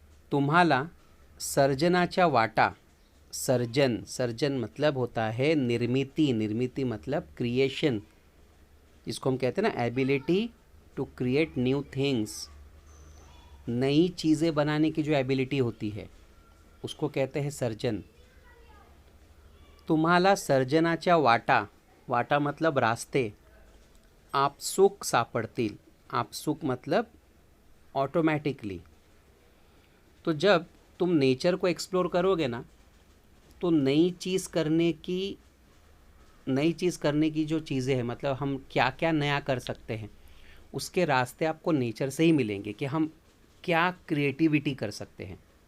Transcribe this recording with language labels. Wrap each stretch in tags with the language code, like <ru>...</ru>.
<mr>तुम्हाला सर्जनाच्या वाटा,</mr> <hi>surgeon, surgeon मतलब होता है निर्मिति, निर्मिति मतलब क्रिएशन, जिसको हम कहते हैं ना ability to create new things. नई चीज़ें बनाने की जो एबिलिटी होती है उसको कहते हैं सर्जन।</hi> <mr>तुम्हाला सर्जनाच्या वाटा, वाटा</mr> <hi>मतलब रास्ते,</hi> <mr>आपसुक सापडतील, आपसुक</mr> <hi>मतलब ऑटोमेटिकली। तो जब तुम नेचर को एक्सप्लोर करोगे ना, तो नई चीज़ करने की जो चीज़ें हैं, मतलब हम क्या क्या नया कर सकते हैं, उसके रास्ते आपको नेचर से ही मिलेंगे कि हम क्या क्रिएटिविटी कर सकते हैं।</hi>